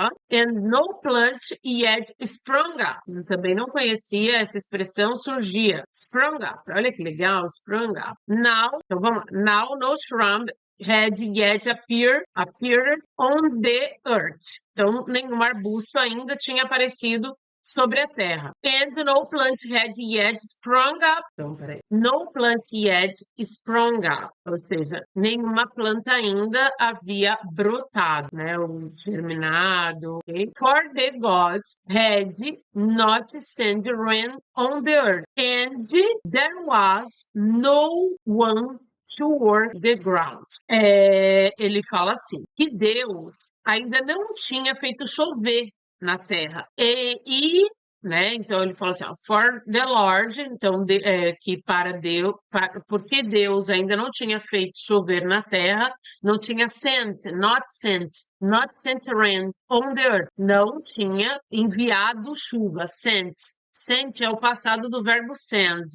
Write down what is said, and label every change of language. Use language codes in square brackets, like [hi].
[en] And no plant yet sprung up. [pt] Também não conhecia essa expressão, surgia. [en] Sprung up. [pt] Olha que legal, [en] sprung up. Now, [pt] então vamos lá. [en] Now no shrub had yet appeared on the earth. [pt] Então, nenhum arbusto ainda tinha aparecido sobre a terra. [en] And no plant had yet sprung up. [pt] Então, peraí. [en] No plant yet sprung up. [pt] Ou seja, nenhuma planta ainda havia brotado, né? Ou germinado. Okay? [en] For the gods had not sent rain on the earth. And there was no one to work the ground. [pt] Ele fala assim, que Deus ainda não tinha feito chover na terra. Né? Então ele fala assim, ó, [en] for the Lord, [pt] então que para Deus, porque Deus ainda não tinha feito chover na terra, não tinha [en] not sent rain on the earth, [pt] não tinha enviado chuva, sent é o passado do verbo send.